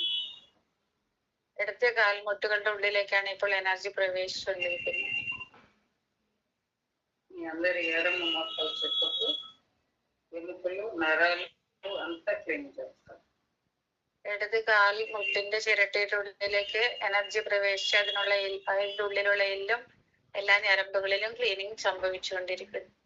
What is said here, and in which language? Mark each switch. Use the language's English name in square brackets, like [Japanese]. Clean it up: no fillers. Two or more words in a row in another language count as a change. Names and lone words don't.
[Malayalam] ഇടത്തെ കാൽമുട്ടുകളുടെ ഉള്ളിലേക്കാണ് ഇപ്പോൾ എനർജി പ്രവേശിച്ചുകൊണ്ടിരിക്കുന്നത്. [Telugu] మీ అందరి ఎడమ మోకాలు చెప్పుకు ఎముకలు నరాలు అంతా క్లీన్ చేస్తారు. [Malayalam] ഇടത് കാൽ മുട്ടിന്റെ ചിരട്ടയുടെ ഉള്ളിലേക്ക് എനർജി പ്രവേശിച്ച് അതിന്റെ ഉള്ളിലുള്ള എല്ലും എല്ലാ ഞരമ്പുകളിലും ക്ലീനിങ് സംഭവിച്ചുകൊണ്ടിരിക്കുന്നു.